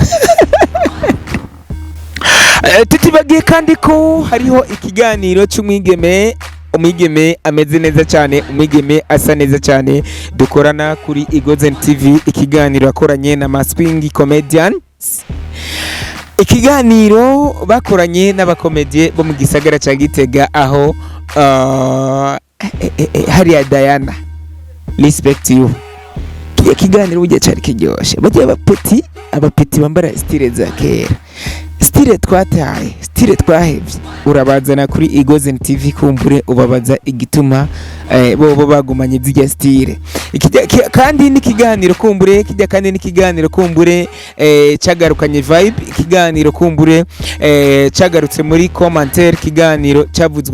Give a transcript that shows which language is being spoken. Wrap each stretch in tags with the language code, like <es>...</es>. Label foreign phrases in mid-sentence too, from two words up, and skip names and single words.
<rn>Tutibagiye kandi ko hariho ikiganiro cy'umwigeme, umwigeme ameze neza cyane, umwigeme asa neza cyane, dukorana kuri Igozen TV, ikiganiro akoranye na Maswing Comedians, ikiganiro bakoranye n'abakomedie bo mu gisagara ca Gitega, aho hariya Diana</rn> <en>respect you.</en> <rn>Kiganiro uje cyari kiryoshe, bagiye abapeti bambara style za kera style twataye, style twahevye urabazana kuri Igozen TV kumbure ubabaza igituma bo bagumanye zirya style. Kandi n'ikiganiro kumbure kijya kandi n'ikiganiro kumbure cagarukanye vibe, ikiganiro kumbure cagarutse muri commentaire, ikiganiro cavuzwe</rn>